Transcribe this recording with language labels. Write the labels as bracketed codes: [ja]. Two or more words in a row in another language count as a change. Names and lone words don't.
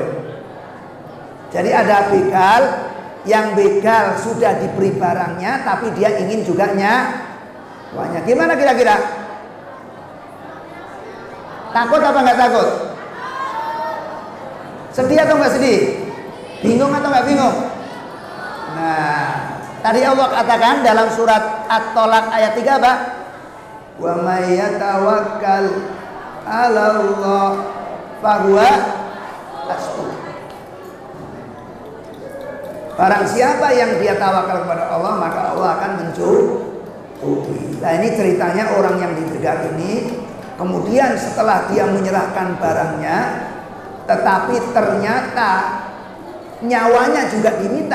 [id] Jadi ada begal, yang begal sudah diberi barangnya, tapi dia ingin juga nyawanya. Gimana kira-kira? Takut apa nggak takut? Sedih atau nggak sedih? Bingung atau nggak bingung? Nah, tadi Allah katakan dalam surat At-Tolak ayat 3 apa? [ar] ومن يتوكل على الله فهو حسبه. [id] Barang siapa yang dia tawakal kepada Allah, maka Allah akan mencukupi. Nah, ini ceritanya orang yang dibegal ini. Kemudian setelah dia menyerahkan barangnya, tetapi ternyata nyawanya juga diminta.